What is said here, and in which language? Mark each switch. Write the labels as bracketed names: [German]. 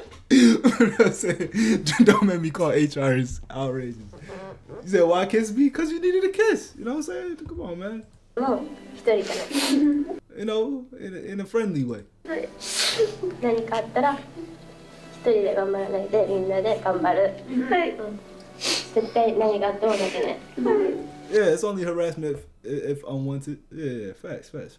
[English] Don't make me call HR is outrageous. You said why kiss me? Cause you needed a kiss. You know what I'm saying? Come on, man. [Japanese] もう一人じゃない。 [English] You know, in a friendly way. [Japanese] 何かあったら一人で頑張らないでみんなで頑張る。はい。絶対何があっても泣けない。 [English] Yeah, it's only harassment if unwanted. Yeah, facts.